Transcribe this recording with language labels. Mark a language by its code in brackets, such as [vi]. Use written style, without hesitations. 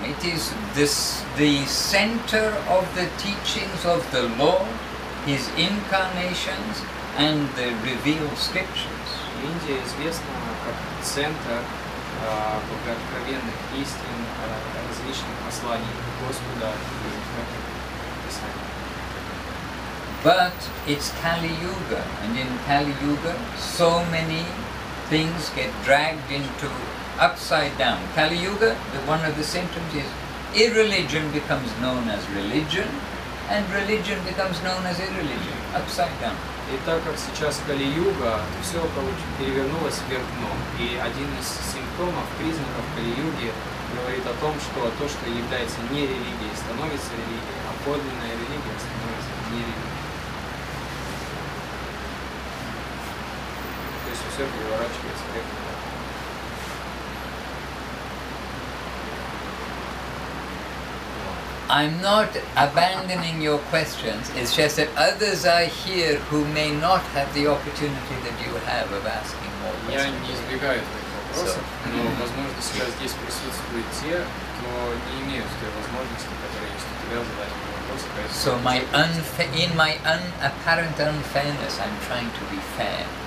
[en] It is the center of the teachings of the Lord, His incarnations, and the revealed scriptures. [ru] Индия известна как центр богооткровенных истин, различных посланий Господа и Писания. [en] But it's Kali Yuga, and in Kali Yuga, so many things get dragged into upside down. Kali Yuga, one of the symptoms is irreligion becomes known as religion, and religion becomes known as irreligion, upside down. [ru] И так как сейчас Кали-юга, все перевернулось вверх дном. И один из симптомов, признаков Кали-юги говорит о том, что то, что является не религией, становится религией, а подлинная религия становится не религией. То есть все переворачивается вверх дном. [en] I'm not abandoning your questions, it's just that others are here who may not have the opportunity that you have of asking more [ru] Я [en] questions. [ru] не избегаю твоих вопросов, но, возможно, сейчас здесь присутствуют те, кто не имеют той возможности, которая есть у тебя, задать мне вопросы. [en] So in my apparent unfairness, I'm trying to be fair.